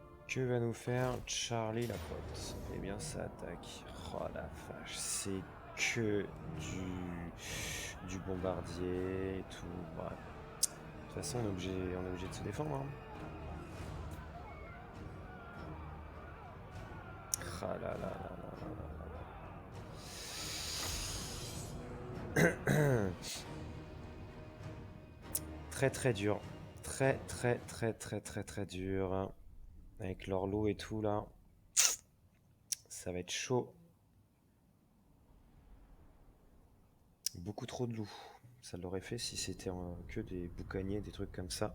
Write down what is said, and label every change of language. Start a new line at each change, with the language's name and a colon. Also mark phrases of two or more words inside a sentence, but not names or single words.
French: Que va nous faire Charlie la pote? Eh bien ça attaque. Oh la vache, c'est que du bombardier et tout. Bref. De toute façon on est obligé de se défendre. Hein. Ah là là là là là là. Très dur. Très dur. Avec l'orlo et tout là. Ça va être chaud. Beaucoup trop de loups. Ça l'aurait fait si c'était que des boucaniers, des trucs comme ça.